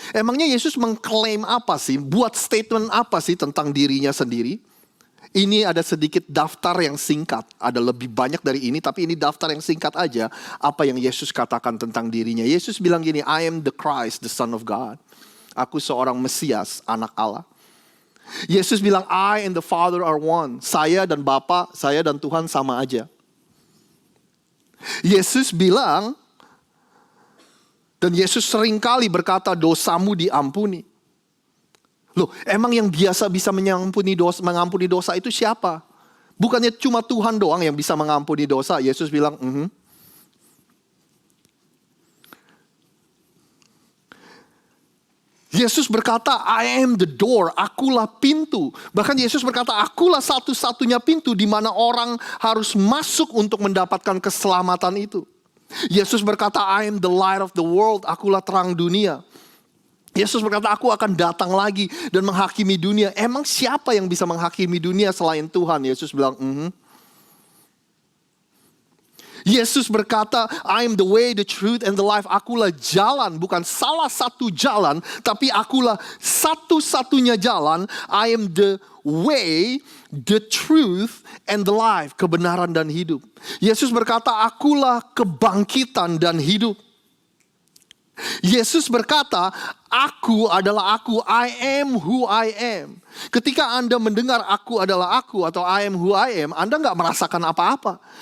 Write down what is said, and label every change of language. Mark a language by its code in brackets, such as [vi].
[id] Emangnya Yesus mengklaim apa sih? Buat statement apa sih tentang dirinya sendiri? Ini ada sedikit daftar yang singkat. Ada lebih banyak dari ini, tapi ini daftar yang singkat aja. Apa yang Yesus katakan tentang dirinya. Yesus bilang gini, [en] I am the Christ, the Son of God. [id] Aku seorang Mesias, anak Allah. Yesus bilang, [en] I and the Father are one. [id] Saya dan Bapa, saya dan Tuhan sama aja. Yesus bilang, dan Yesus seringkali berkata dosamu diampuni. Loh, emang yang biasa bisa mengampuni dosa itu siapa? Bukannya cuma Tuhan doang yang bisa mengampuni dosa. Yesus bilang, Yesus berkata, [en] I am the door, [id] akulah pintu. Bahkan Yesus berkata, akulah satu-satunya pintu di mana orang harus masuk untuk mendapatkan keselamatan itu. Yesus berkata, [en] I am the light of the world, [id] akulah terang dunia. Yesus berkata, aku akan datang lagi dan menghakimi dunia. Emang siapa yang bisa menghakimi dunia selain Tuhan? Yesus bilang, Yesus berkata, [en] I am the way, the truth, and the life. [id] Akulah jalan, bukan salah satu jalan, tapi akulah satu-satunya jalan. [en] I am the way, the truth, and the life. [id] Kebenaran dan hidup. Yesus berkata, akulah kebangkitan dan hidup. Yesus berkata, aku adalah aku, [en] I am who I am. [id] Ketika Anda mendengar aku adalah aku atau [en] I am who I am, [id] Anda gak merasakan apa-apa.